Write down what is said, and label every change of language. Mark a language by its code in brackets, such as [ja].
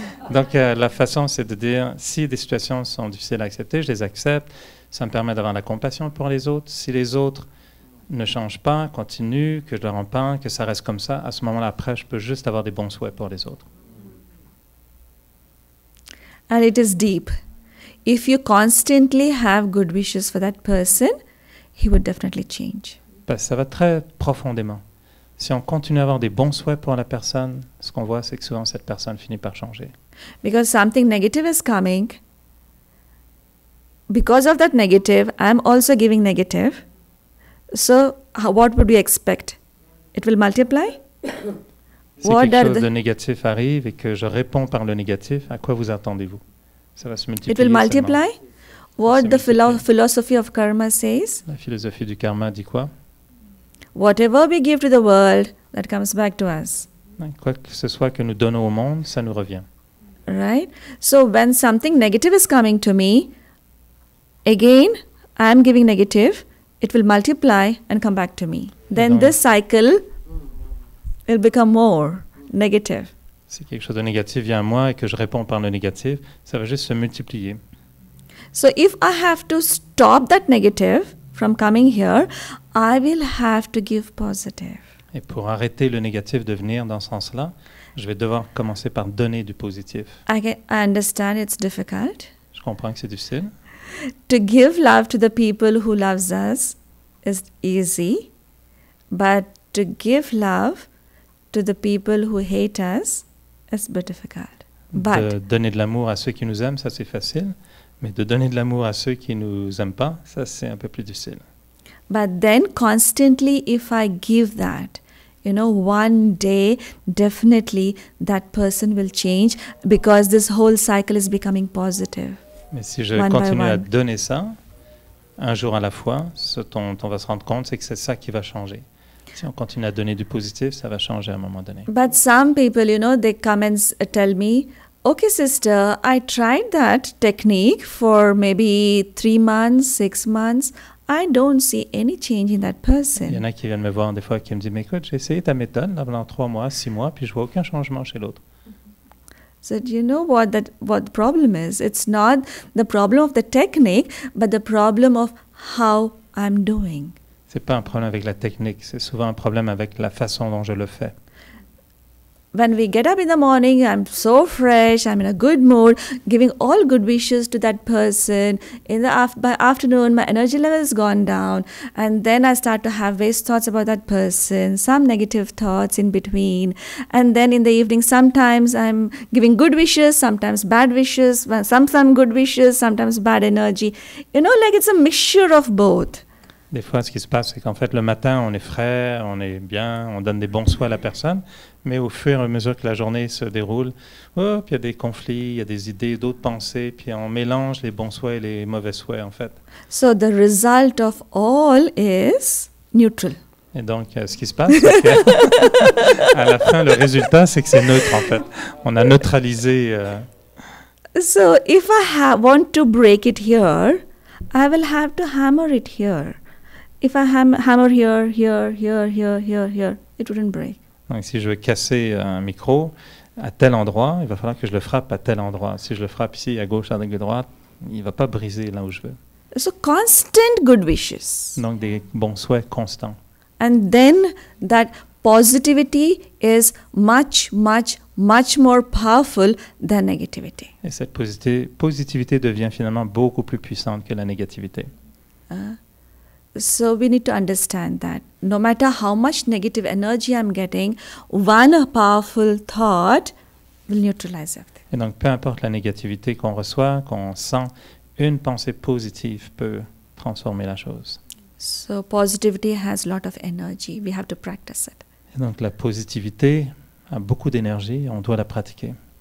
[fr] Donc, la façon, c'est de dire, si des situations sont difficiles à accepter, je les accepte. Ça me permet d'avoir la compassion pour les autres. Si les autres ne changent pas, continuent, que je leur en parle, que ça reste comme ça, à ce moment-là, après, je peux juste avoir des bons souhaits pour les autres. [en] And it is deep. If you constantly have good wishes for that person, he would definitely change. [fr] Parce que ça va très profondément. Si on continue à avoir des bons souhaits pour la personne, ce qu'on voit, c'est que souvent, cette personne finit par changer. [en] Because something negative is coming, because of that negative, I'm also giving negative. So, what would you expect? It will multiply? [fr] Si quelque chose de négatif arrive et que je réponds par le négatif, à quoi vous attendez-vous? Ça va se multiplier. [en] It will multiply? What the philosophy of karma says? [fr] La philosophie du karma dit quoi? [en] Whatever we give to the world, that comes back to us. [fr] Quoi que ce soit que nous donnons au monde, ça nous revient. [en] Right? So when something negative is coming to me, again, I am giving negative, it will multiply and come back to me. Then this cycle will become more negative. [fr] Si quelque chose de négatif vient à moi et que je réponds par le négatif, ça va juste se multiplier. [en] So if I have to stop that negative from coming here, I will have to give positive. [fr] Et pour arrêter le négatif de venir dans ce sens-là, je vais devoir commencer par donner du positif. [en] I understand it's difficult. [fr] Je comprends que c'est difficile. [en] To give love to the people who loves us is easy, but to give love to the people who hate us is a bit difficult. [fr] De donner de l'amour à ceux qui nous aiment, ça c'est facile, mais de donner de l'amour à ceux qui nous aiment pas, ça c'est un peu plus difficile. [en] But then constantly, if I give that, one day definitely that person will change because this whole cycle is becoming positive. [fr] Mais si je continue à donner ça, un jour à la fois, ce dont on va se rendre compte, c'est que c'est ça qui va changer. Si on continue à donner du positif, ça va changer à un moment donné. [en] But some people, they come and tell me, okay, sister, I tried that technique for maybe 3 months, 6 months. I don't see any change in that person. [fr] Il y en a qui viennent me voir des fois qui me disent, mais écoute, j'ai essayé ta méthode là, pendant 3 mois, 6 mois, puis je vois aucun changement chez l'autre. [en] So do you know what the problem is? It's not the problem of the technique, but the problem of how I'm doing. [fr] C'est pas un problème avec la technique, c'est souvent un problème avec la façon dont je le fais. [en] When we get up in the morning, I'm so fresh, I'm in a good mood, giving all good wishes to that person. By afternoon, my energy level has gone down, and then I start to have waste thoughts about that person, some negative thoughts in between. And then in the evening, sometimes I'm giving good wishes, sometimes bad wishes, some good wishes, sometimes bad energy. Like it's a mixture of both. [fr] Des fois, ce qui se passe, c'est qu'en fait, le matin, on est frais, on est bien, on donne des bons souhaits à la personne, mais au fur et à mesure que la journée se déroule, puis il y a des conflits, il y a des idées, d'autres pensées, puis on mélange les bons souhaits et les mauvais souhaits, en fait. [en] So the result of all is neutral. [fr] Et donc, ce qui se passe, c'est qu'à la fin, le résultat, c'est que c'est neutre, en fait. On a neutralisé... [en] So if I want to break it here, I will have to hammer it here. If I hammer here, it wouldn't break. [fr] Donc, si je veux casser un micro à tel endroit, il va falloir que je le frappe à tel endroit. Si je le frappe ici, à gauche, à droite, il ne va pas briser là où je veux. [en] So constant good wishes. [fr] Donc, des bons souhaits constants. [en] And then that positivity is much more powerful than negativity. [fr] Et cette positivité devient finalement beaucoup plus puissante que la négativité. [en] So we need to understand that no matter how much negative energy I'm getting, one powerful thought will neutralize everything. [fr] Et donc, peu importe la négativité qu'on reçoit, qu'on sent, une pensée positive peut transformer la chose. [en] So positivity has a lot of energy. We have to practice it. [fr] Et donc, la positivité a beaucoup d'énergie, on doit la pratiquer.